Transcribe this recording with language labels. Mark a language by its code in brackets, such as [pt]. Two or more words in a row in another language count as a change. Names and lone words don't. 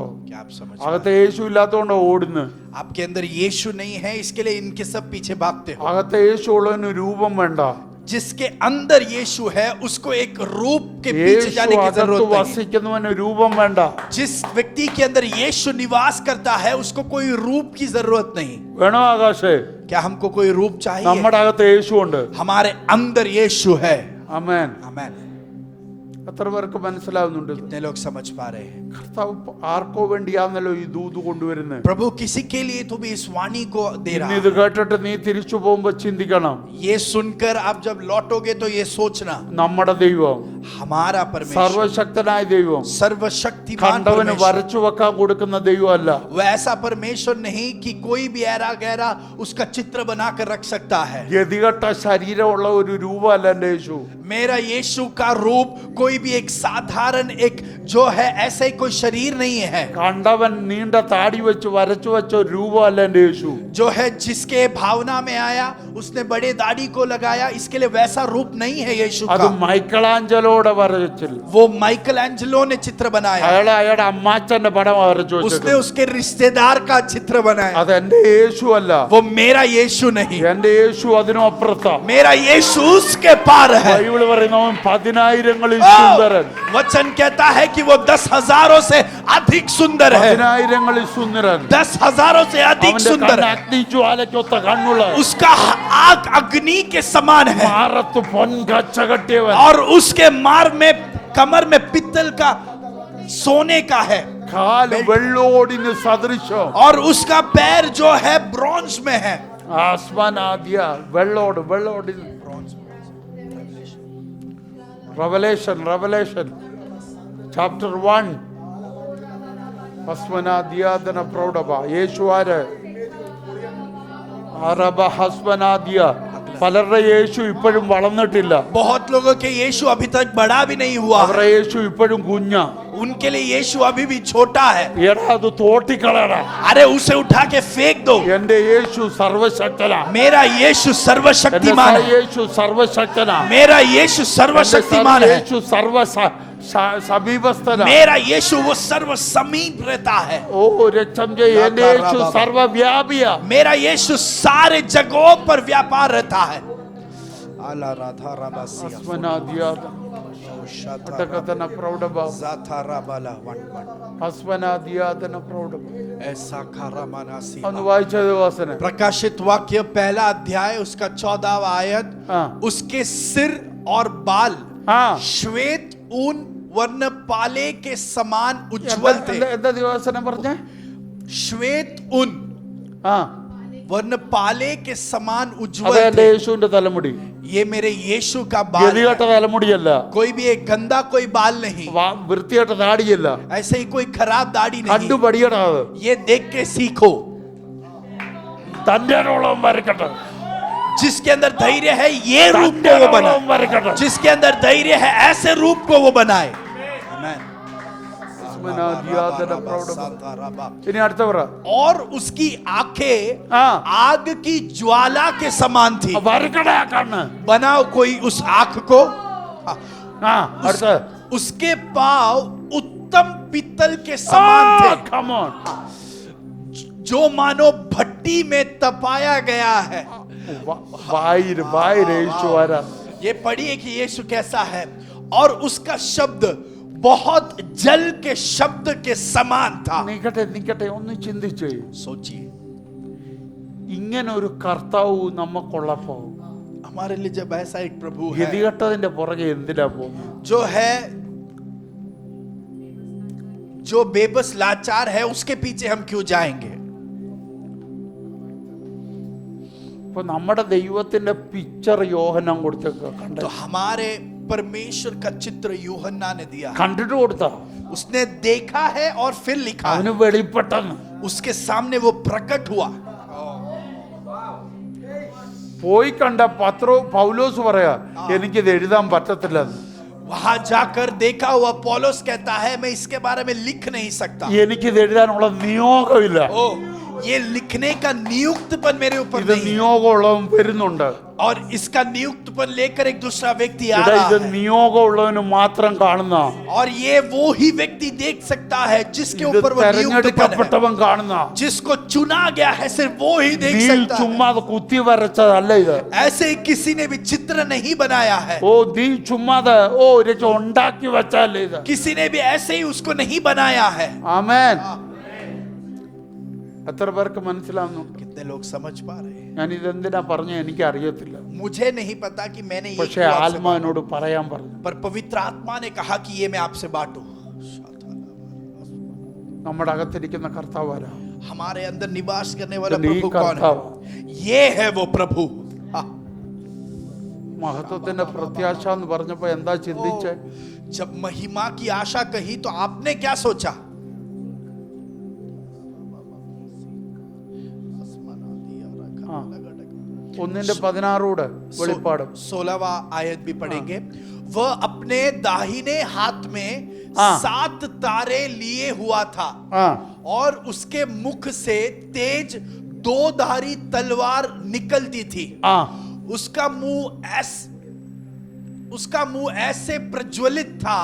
[hi] क्या आप समझ? [ml] അകത്ത് യേശു ഇല്ലാത്തതുകൊണ്ടോ ഓടുന്നു. [hi] आपके अंदर यीशु नहीं है, इसके लिए इनके सब पीछे भागते हो। [ml] അകത്ത് യേശു ഉള്ളതിന് രൂപം വേണ്ട. [hi] जिसके अंदर यीशु है उसको एक रूप के पीछे जाने की [ml] യേശു [hi] जरूरत [ml] അകത്ത് [hi] नहीं। [ml] വസിക്കുന്നവന് രൂപം വേണ്ട. [hi] जिस व्यक्ति के अंदर यीशु निवास करता है उसको कोई रूप की जरूरत नहीं। [ml] വേണോ ആകാശേ? [hi] क्या हमको कोई रूप चाहिए? [ml] നമ്മുടെ അകത്ത് യേശു ഉണ്ട്. [hi] हमारे अंदर यीशु है। [ml] ആമേൻ. [hi] आमेन। [ml] എത്ര പേർക്ക് മനസ്സിലാവുന്നുണ്ട്? [hi] कितने लोग समझ पा रहे हैं? [ml] കർത്താവ് ആർക്കോ വേണ്ടിയാണല്ലോ ഈ ദൂത് കൊണ്ടുവരുന്നത്. [hi] प्रभु किसी के लिए तो भी इस वाणी को दे रहा [ml] ഇത് [hi] है। [ml] കേട്ടിട്ട് നീ തിരിച്ചു പോകുമ്പോ ചിന്തിക്കണം, [hi] ये सुनकर आप जब लौटोगे तो ये सोचना, [ml] നമ്മുടെ ദൈവം [hi] हमारा परमेश्वर [ml] സർവശക്തനായ ദൈവം [hi] सर्वशक्तिमान [ml] കണ്ടവന് [hi] परमेश्वर, [ml] വരച്ചു വെക്കാൻ കൊടുക്കുന്ന ദൈവമല്ല. [hi] वो ऐसा परमेश्वर नहीं कि कोई भी ऐरा गहरा उसका चित्र बनाकर रख सकता है। [ml] ഗതികെട്ട ശരീരമുള്ള ഒരു രൂപമല്ല എൻ്റെ യേശു. [hi] मेरा यीशु का रूप कोई भी एक साधारण एक जो है ऐसे ही कोई शरीर नहीं है। [ml] കണ്ടവൻ നീണ്ട താടി വെച്ച് വരച്ചു വെച്ച ഒരു രൂപമല്ല എൻ്റെ യേശു. [hi] जो है जिसके भावना में आया उसने बड़े दाढ़ी को लगाया, इसके लिए वैसा रूप नहीं है यीशु [ml] അത് [hi] का। [ml] മൈക്കലാഞ്ചലോടെ വരച്ചില്ല. [hi] वो माइकल एंजेलो ने चित्र बनाया, [ml] അയാളുടെ അമ്മാച്ചന്റെ പടം വരച്ചു [hi] उसने [ml] വെച്ചത്. [hi] उसके रिश्तेदार का चित्र बनाया। [ml] അത് എൻ്റെ യേശു അല്ല. [hi] वो मेरा यीशु नहीं, [ml] എൻ്റെ യേശു അതിനും അപ്പുറത്താ. [hi] मेरा यीशु उसके पार है। [ml] ബൈബിള് പറയുന്നവൻ 10,000ങ്ങളിൽ ओ, സുന്ദരൻ. [hi] वचन कहता है कि वो 10,000 से अधिक सुंदर है। [ml] 10,000ങ്ങളിൽ സുന്ദരൻ. [hi] 10,000 से अधिक [ml] അവന്റെ [hi] सुंदर [ml] കണ്ണ് [hi] है। [ml] അഗ്നിജ്വാലയ്ക്കൊത്ത കണ്ണുള്ള, [hi] उसका आग अग्नि के समान है [ml] മാറത്ത് പൊൻകച്ച കെട്ടിയവൻ, [hi] और उसके मार में कमर में पित्तल का सोने का है, [ml] കാല് വെള്ളോടിന് സദൃശം. [hi] और उसका पैर जो है ब्रॉन्ज में है। [ml] ആസ്മാനാദ്യ വെള്ളോട് [en] Revelation chapter [ml] 1 ഹസ്മനാദ്യാദന പ്രൗഢഭ. യേശു ആര്? അറബ ഹസ്മനാദ്യ. പലരുടെ യേശു ഇപ്പോഴും വളർന്നിട്ടില്ല. [hi] बहुत लोगों के यीशु अभी तक बड़ा भी नहीं हुआ, [ml] അവരുടെ യേശു ഇപ്പോഴും കുഞ്ഞാ. [hi] उनके लिए यीशु अभी भी छोटा है। [ml] എടാ അത് തോട്ടിക്കളടാ. [hi] अरे उसे उठा के फेंक दो। [ml] എന്റെ യേശു സർവശക്തനാ. [hi] मेरा यीशु [ml] എന്റെ [hi] सर्वशक्तिमान है। [ml] യേശു സർവശക്തനാ. [hi] मेरा यीशु सर्वशक्तिमान है। [ml] യേശു സമീപസ്ഥന. [hi] मेरा यीशु वो सर्व समीप रहता है. [ml] ഓ രക്തം എന്റെ യേശു സർവവ്യാപിയാ. [hi] मेरा यीशु सारे जगहों पर व्यापार रहता है. आला राधा राबासिया അസ്മനാദിയാദ അടകതന പ്രൗഢഭ ज़ाथाराबाला वन वन അസ്മനാദിയാദന പ്രൗഢഭ. ऐसा खारामानासी. [ml] ഒന്ന് വായിച്ചത് വാസന. [hi] प्रकाशित वाक्य पहला अध्याय उसका 14वां आयत. हाँ. उसके सिर और बाल हाँ. श्वेत ऊन वर्णपाले के समान उज्जवल थे. [ml] എന്താ ദിവസനം പറഞ്ഞേ? [hi] श्वेत ऊन ആ वर्णपाले के समान उज्जवल [ml] അതെ എന്റെ [hi] थे. [ml] യേശുവിന്റെ തലമുടി. [hi] ये मेरे यीशु का बाल [ml] ഗതികെട്ട [hi] है. [ml] തലമുടിയല്ല, [hi] कोई भी एक गंदा कोई बाल नहीं, [ml] വൃത്തികെട്ട താടിയല്ല, [hi] ऐसे ही कोई खराब दाढ़ी [ml] കണ്ടു [hi] नहीं. [ml] പഠിയണത്. [hi] ये देख के सीखो. [ml] തന്റെ അടയാളം വരക്കട്ടെ, [hi] जिसके अंदर धैर्य है ये रूप [ml] തന്റെ [hi] को वो [ml] അടയാളം [hi] बनाए. [ml] വരക്കട്ടെ. [hi] जिसके अंदर धैर्य है ऐसे रूप को वो बनाए. आमीन. [ml] അസ്മനാദിയാദന പ്രൗഢഭ. ഇനി അടുത്ത പറ. [hi] और उसकी आंखें हाँ. आग की ज्वाला के समान थी. [ml] വരക്കട കണ്ണ്. [hi] बनाओ कोई उस आंख को. [ml] ആ അടുത്ത. [hi] उसके पांव उत्तम पीतल के समान थे, [en] come on. [hi] जो मानो भट्टी में तपाया गया है. വായിര് യേശു വരാ. ये पढ़िए कि यीशु कैसा है. और उसका शब्द बहुत जल के शब्द के समान था. [ml] നിക്കട്ടെ ഒന്ന് ചിന്തിച്ചേ. [hi] सोचिए [ml] ഇങ്ങനെ ഒരു കർത്താവ് നമുക്കുള്ളപ്പോ [hi] हमारे लिए जब ऐसा एक प्रभु है [ml] ഗതികെട്ടതിന്റെ പുറകെ എന്തിനാ പോകുന്നത്? [hi] जो है, जो बेबस लाचार है, उसके पीछे हम क्यों जाएंगे? [ml] ഇപ്പൊ നമ്മുടെ ദൈവത്തിന്റെ പിക്ചർ യോഹന്നാൻ കൊടുത്തേക്ക കണ്ട [hi] तो हमारे परमेश्वर का चित्र यूहन्ना ने दिया. [ml] കണ്ടിട്ട് കൊടുത്ത [hi] उसने देखा है और फिर लिखा [ml] അവന് [hi] है. [ml] വെളിപ്പെട്ടെന്ന് [hi] उसके सामने वो प्रकट हुआ. [ml] പോയി കണ്ട പൗലോസ് പറയാ എനിക്കിത് എഴുതാൻ പറ്റത്തില്ലെന്ന്. [hi] वहां जाकर देखा हुआ पौलुस कहता है मैं इसके बारे में लिख नहीं सकता. [ml] എനിക്കിത് എഴുതാനുള്ള നിയോഗമില്ല. [hi] ओ, ये लिखने का नियुक्तपन मेरे ऊपर [ml] ഇത് [hi] नहीं है. [ml] നിയോഗമുള്ളവൻ വരുന്നുണ്ട്. [hi] और इसका नियुक्तपन लेकर एक दूसरा व्यक्ति आ [ml] ഇത് [hi] रहा है. [ml] നിയോഗമുള്ളവന് മാത്രം കാണുന്ന, [hi] और ये वो ही व्यक्ति देख सकता है जिसके [ml] ഇത് [hi] ऊपर वो नियुक्तपन है. [ml] തെരഞ്ഞെടുക്കപ്പെട്ടവൻ കാണുന്ന. [hi] जिसको चुना गया है सिर्फ वो ही देख [ml] നീ [hi] सकता है. [ml] ചുമ്മാ കുത്തി വരച്ചതല്ല ഇത്. [hi] ऐसे ही किसी ने भी चित्र नहीं बनाया है. [ml] ഓ നീ ചുമ്മാതെ ഉണ്ടാക്കി വെച്ചല്ലേ ഇത്. [hi] किसी ने भी ऐसे ही उसको नहीं बनाया है. [ml] ആമേൻ. എത്ര പേർക്ക് മനസ്സിലാവുന്നുണ്ട്? [hi] कितने लोग समझ पा रहे हैं? [ml] ഞാൻ ഇതെന്തിനാ പറഞ്ഞ എനിക്ക് അറിയത്തില്ല. [hi] मुझे नहीं पता कि मैंने ये [ml] പക്ഷെ [hi] क्यों आपसे [ml] ആത്മാ എന്നോട് പറയാൻ പറഞ്ഞു. [hi] पर पवित्र आत्मा ने कहा कि ये मैं आपसे बांटू. [ml] നമ്മുടെ അകത്തിരിക്കുന്ന കർത്താവാരാ? [hi] हमारे अंदर निवास करने वाला तो नहीं प्रभु कौन करता है? ये है वो प्रभु. [ml] മഹത്വത്തിന്റെ പ്രത്യാശ എന്ന് പറഞ്ഞപ്പോ എന്താ ചിന്തിച്ചേ? [hi] जब महिमा की आशा कही तो आपने क्या सोचा? [ml] ഒന്നിന്റെ 16 വെളിപ്പാട് [hi] 16वां आयत भी पढ़ेंगे. वह अपने दाहिने हाथ में 7 तारे लिए हुआ था ആ और उसके मुख से तेज 2-धारी तलवार निकलती थी. ആ उसका मुंह ऐसे प्रज्वलित था